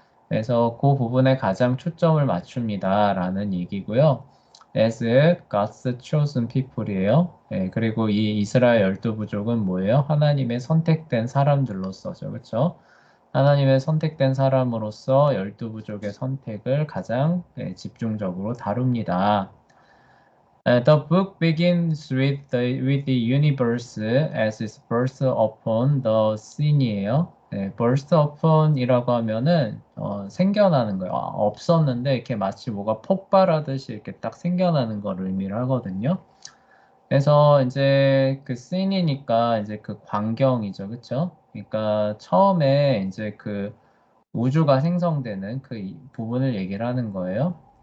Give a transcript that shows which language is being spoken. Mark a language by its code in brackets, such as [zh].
[ko] 그래서 그 부분에 가장 초점을 맞춥니다라는 얘기고요. [en] As God's chosen people이에요. [ko] 그리고 이 이스라엘 12부족은 뭐예요? 하나님의 선택된 사람들로서죠. 그렇죠? 하나님의 선택된 사람으로서 12부족의 선택을 가장 집중적으로 다룹니다. [en] The book begins with the universe as its burst upon the scene이에요. [ko] burst upon이라고 하면은 생겨나는 거예요. 없었는데 이렇게 마치 뭐가 폭발하듯이 이렇게 딱 생겨나는 걸 의미를 하거든요. 그래서 이제 그 scene이니까 이제 그 광경이죠, 그렇죠? 그러니까 처음에 이제 그 우주가 생성되는 부분을 얘기를 하는 거예요.